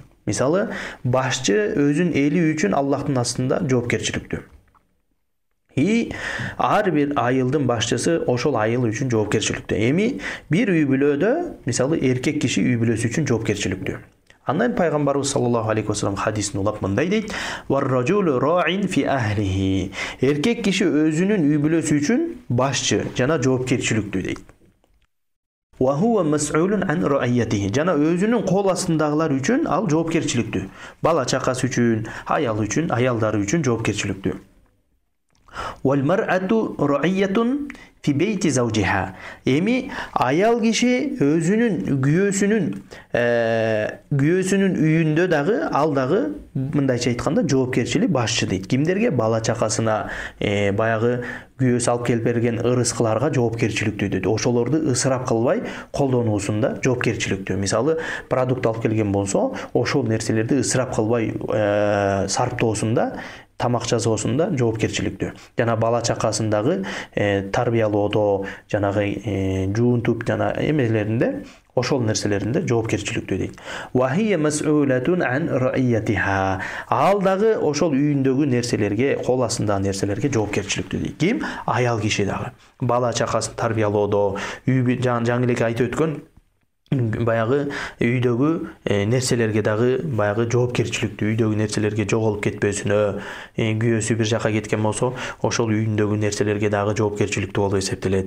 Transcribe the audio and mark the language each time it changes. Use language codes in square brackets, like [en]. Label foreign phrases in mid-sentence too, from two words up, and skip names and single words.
[ky] Мисалы, башчы өзүнүн эли үчүн Аллахтын астында жоопкерчиликтүү. Ар бир айылдын башчысы ошол айыл үчүн жоопкерчиликтүү. Эми бир үй бүлөдө, мисалы, эркек киши үй бүлөсү үчүн жоопкерчиликтүү. Андан пайгамбарыбыз [ar] صلى الله عليه وسلم [ky] хадисин улап мындай дейт: [ar] "والرجل راع في أهله". [ky] Эркек киши өзүнүн үй бүлөсү үчүн башчы жана жоопкерчиликтүү дейт. [ar] "وهو مسؤول عن رعيته". [ky] Жана өзүнүн кол астындагылар үчүн ал жоопкерчиликтүү. Бала чакасы үчүн, аялдары үчүн жоопкерчиликтүү. [ar] والمرأة راعية في بيت زوجها. [ky] Эми аял киши өзүнүн күйөөсүнүн үйүндө дагы ал дагы мындайча айтканда жоопкерчилик башчы дейт. Кимдерге? Бала чакасына, баягы күйөөсү алып келип берген ырыскыларга жоопкерчиликтүү дейт. Ошолорду ысырап кылбай колдонуусунда жоопкерчиликтүү. Мисалы, продукт алып келген болсо, ошол нерселерди ысырап кылбай сарптоосунда, тамак жасоосунда жоопкерчиликтүү. Жана бала чакасындагы тарбиялоодо, жанагы жуунтуп жана эмелеринде, ошол нерселеринде жоопкерчиликтүү дейт. [ar] وهي مسؤولة عن رعيتها. [ky] Ал дагы ошол үйүндөгү нерселерге, кол астындагы нерселерге жоопкерчиликтүү дейт. Ким? Аял киши дагы. Бала чакасын тарбиялоодо, жаңы эле айтып өткөн баягы үйдөгү нерселерге дагы баягы жоопкерчиликтүү, үйдөгү нерселерге жоголуп кетпесине, күйөөсү бир жака кеткен болсо, ошол үйүндөгү нерселерге дагы жоопкерчиликтүү болуп эсептелет.